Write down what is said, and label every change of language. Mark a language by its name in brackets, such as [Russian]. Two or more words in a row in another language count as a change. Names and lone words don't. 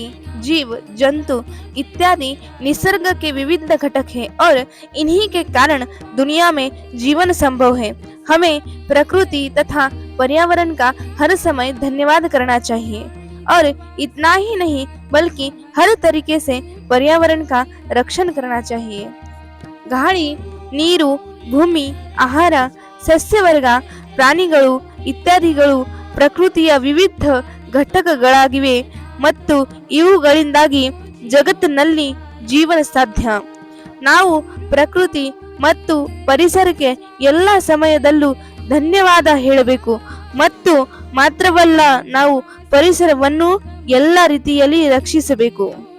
[Hindi] जीव, जंतु इत्यादि निसर्ग के विविध घटक हैं और इन्हीं के कारण दुनिया में जीवन संभव है. हमें प्रकृति तथा पर्यावरण का हर समय धन्यवाद करना चाहिए और इतना ही नहीं बल्कि हर तरीके से पर्यावरण का रक्षण करना चाहिए. [Kannada] ಗಾಳಿ, ನೀರು, ಭೂಮಿ, ಆಹಾರ, ಸಸ್ಯವರ್ಗ, ಪ್ರಾಣಿಗಳು ಇತ್ಯಾದಿಗಳು ಪ್ರಕೃತಿಯ ವಿವಿಧ ಘಟಕಗಳಾಗಿವೆ ಮತ್ತು ಇವುಗಳಿಂದಾಗಿ ಜಗತ್ತಿನಲ್ಲಿ ಜೀವನ ಸಾಧ್ಯ. ನಾವು ಪ್ರಕೃತಿ ಮತ್ತು ಪರಿಸರಕ್ಕೆ ಎಲ್ಲ ಸಮಯದಲ್ಲೂ ಧನ್ಯವಾದ ಹೇಳಬೇಕು ಮತ್ತು ಮಾತ್ರವಲ್ಲ ನಾವು ಪರಿಸರವನ್ನು ಎಲ್ಲ ರೀತಿಯಲ್ಲಿ ರಕ್ಷಿಸಬೇಕು.